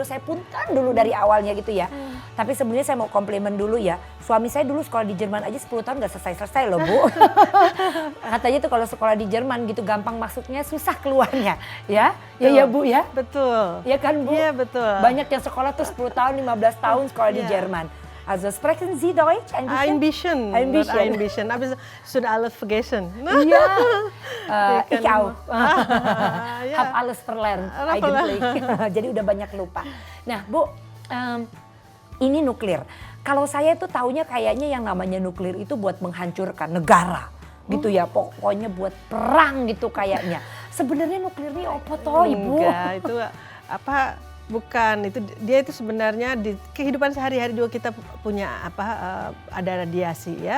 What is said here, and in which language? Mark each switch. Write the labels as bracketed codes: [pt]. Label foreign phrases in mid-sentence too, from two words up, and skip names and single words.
[id] Saya punten dulu dari awalnya gitu ya. Tapi sebenarnya saya mau komplimen dulu ya. Suami saya dulu sekolah di Jerman aja 10 tahun gak selesai-selesai loh Bu. Katanya tuh kalau sekolah di Jerman gitu gampang masuknya, susah keluarnya. Ya Bu ya. Betul. Ya kan Bu? Iya betul. Banyak yang sekolah tuh 10 tahun, 15 tahun sekolah di Iya. Jerman. [de] Also sprechen Sie Deutsch? Ein bisschen. Aber sudah alles vergessen. Iya, ich [id] kan. [de] auch. Ja. Hab alles verlernt eigentlich. [id] Jadi udah banyak lupa. Nah Bu, ini nuklir. Kalau saya tuh taunya kayaknya yang namanya nuklir itu buat menghancurkan negara. Gitu ya, pokoknya buat perang gitu kayaknya. Sebenarnya nuklir ini apa toh Ibu? Enggak, itu bukan, dia itu sebenarnya di kehidupan sehari-hari juga kita punya ada radiasi ya.